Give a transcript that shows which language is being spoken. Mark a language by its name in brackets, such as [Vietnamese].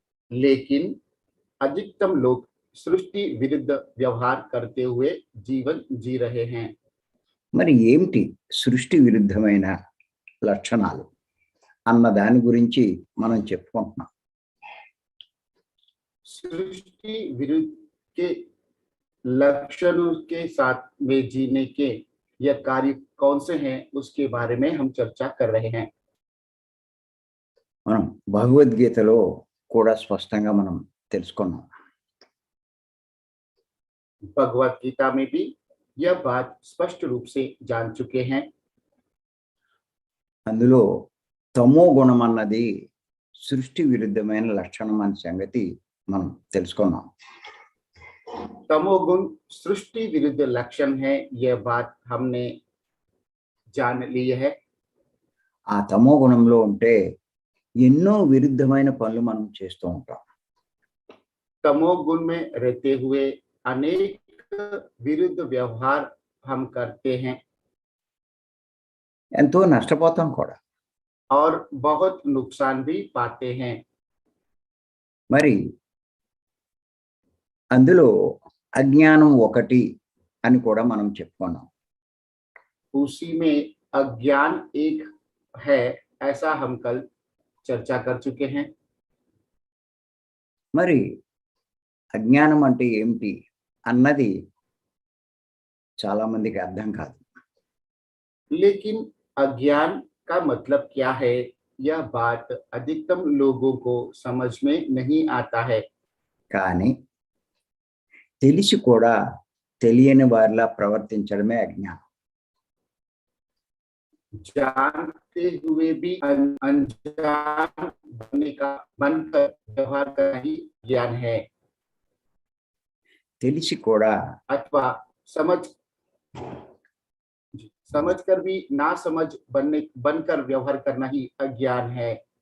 [Hindi] लेकिन अधिकतम लोग सृष्टि विरुद्ध व्यवहार करते हुए जीवन जी रहे हैं। [Telugu] మరి ఏమిటి సృష్టి విరుద్ధమైన లక్షణాలు అన్న దాని గురించి మనం చెప్పుకుంటున్నాం. [Hindi] सृष्टि विरुद्ध के लक्षणों के साथ में जीने के यह कार्य कौन से हैं उसके बारे में हम चर्चा कर रहे हैं. [Telugu] మనం భగవద్గీతలో కూడా స్పష్టంగా మనం తెలుసుకున్నాం. [Hindi] भगवत गीता में भी यह बात स्पष्ट रूप से जान चुके हैं. [Telugu] అందులో తమో గుణం అన్నది సృష్టి విరుద్ధమైన లక్షణం అనే సంగతి మనం తెలుసుకున్నాం. [Hindi] तमोगुण सृष्टि विरुद्ध लक्षण है, यह बात हमने जान ली है. [Telugu] ఆ తమో గుణంలో ఉంటే ఎన్నో విరుద్ధమైన పనులు మనం చేస్తూ ఉంటాం. [Hindi] तमोगुण में रहते हुए अनेक विरुद्ध व्यवहार हम करते हैं [Telugu] ఎంతో నష్టపోతాం కూడా. [Hindi] और बहुत नुकसान भी पाते हैं. [Telugu] మరి అందులో అజ్ఞానం ఒకటి అని కూడా మనం చెప్పుకున్నాం. [Hindi] उसी में अज्ञान एक है, ऐसा हम कल चर्चा कर चुके हैं. [Telugu] మరి అజ్ఞానం అంటే ఏమిటి అన్నది చాలా మందికి అర్థం కాదు. [Hindi] लेकिन अज्ञान का मतलब क्या है, यह बात अधिकतम लोगों को समझ में नहीं आता है. [Telugu] కానీ తెలిసి కూడా తెలియని వారిలా ప్రవర్తించడమే అజ్ఞానం. [Hindi] जानते हुए भी अनजान बनकर व्यवहार करना ही ज्ञान है. [Telugu] తెలిసి కూడా [Hindi] अथवा समझकर भी ना समझ बनकर व्यवहार करना ही अज्ञान है.